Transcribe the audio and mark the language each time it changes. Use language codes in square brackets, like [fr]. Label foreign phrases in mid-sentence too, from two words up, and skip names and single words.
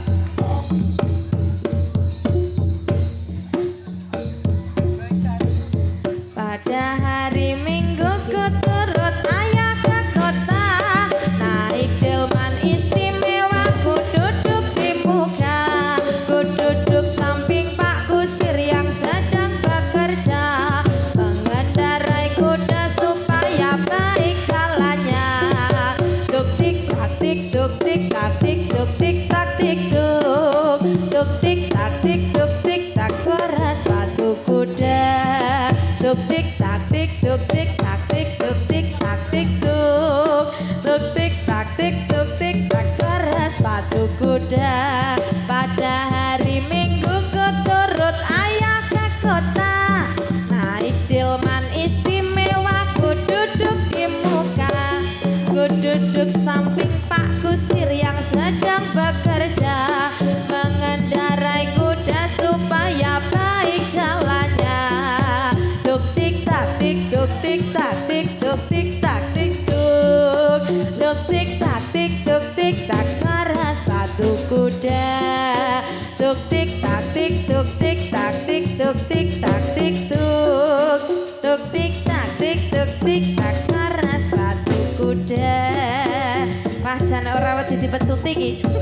[id] pada hari Minggu ku turut ayah ke kota naik delman istimewa ku duduk di muka ku duduk samping Pak Kusir yang sedang bekerja mengendarai kuda supaya baik jalannya duk tik tak tik duk tik tak tik duk tik tak tik duk tik tak tik duk tik tak suara sepatu kuda duk tik tak tik duk tik tak tik duk tik tak tik duk tik tak tik duk tik tak suara sepatu kuda pada hari Minggu ku turut ayah ke kota naik delman istimewa ku duduk di muka ku duduk samping Pak Kusir yang sedang bekerja mengendarai kuda supaya baik jalannya duk tik tak tik duk tik tak tik duk tik tak tik duk tik tak tik duk tik tak suara sepatu kuda duk tik tak tik duk tik tak tik duk tik tak tik duk tik tak tik duk tik tak suara sepatu kuda [jv] wah jan ora wedi dipecut iki